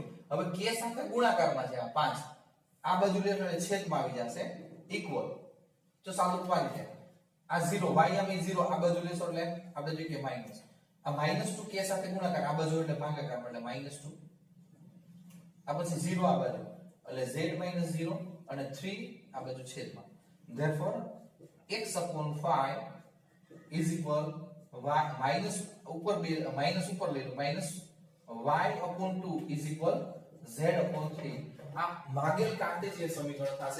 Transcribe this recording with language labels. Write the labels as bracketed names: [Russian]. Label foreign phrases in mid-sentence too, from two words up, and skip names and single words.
[Gujarati] હવે k સાથે ગુણાકારમાં છે આ 5 આ બાજુ લે એટલે છેદમાં આવી જશે ઇક્વલ. તો સાદું પાડી દે આ 0 y આમ 0 આ બાજુ લેશો એટલે આપણે જોઈએ કે માઈનસ આ -2 k સાથે ગુણાકાર આ બાજુ એટલે ભાગાકાર એટલે -2 આ પછી 0 આ બાજુ એટલે z 0 અને 3 આ બાજુ છેદમાં. [English] therefore x upon 5 is equal y minus [Gujarati] ઉપર ઉપર લઈ લો [English] minus y upon 2 is equal z upon 3. [Gujarati] આ માગેલ કાર્ટેશિયન સમીકરણ થશે.